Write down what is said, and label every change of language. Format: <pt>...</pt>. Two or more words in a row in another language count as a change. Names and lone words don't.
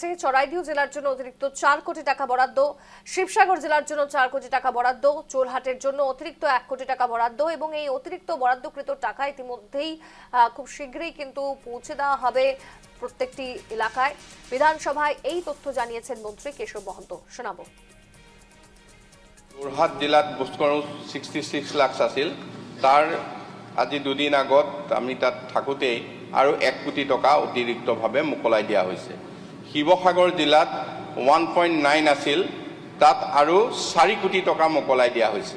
<bn>চড়াইদেউ জেলার জন্য অতিরিক্ত 4 কোটি টাকা বরাদ্দ, শিবসাগর জেলার জন্য 4 কোটি টাকা বরাদ্দ, চোরহাটের জন্য অতিরিক্ত 1 কোটি টাকা বরাদ্দ এবং এই অতিরিক্ত বরাদ্দকৃত টাকা ইতিমধ্যেই খুব শীঘ্রই কিন্তু পৌঁছে দেওয়া হবে প্রত্যেকটি এলাকায়। বিধানসভায় এই তথ্য জানিয়েছেন মন্ত্রী কেশব মহন্ত। শোনাবো।</bn> <as>যোৰহাট জিলাত ভূস্খলন 66 লাখ আছিল। তাৰ আজি দুদিন আগত আমি তাত থাকোঁতেই আৰু 1 কোটি টকা অতিৰিক্তভাৱে মোকলাই দিয়া হৈছে। শিৱসাগৰ জিলাত 1.9 আছিল, তাত আৰু 4 কোটি টকা মোকলাই দিয়া হৈছে।</as>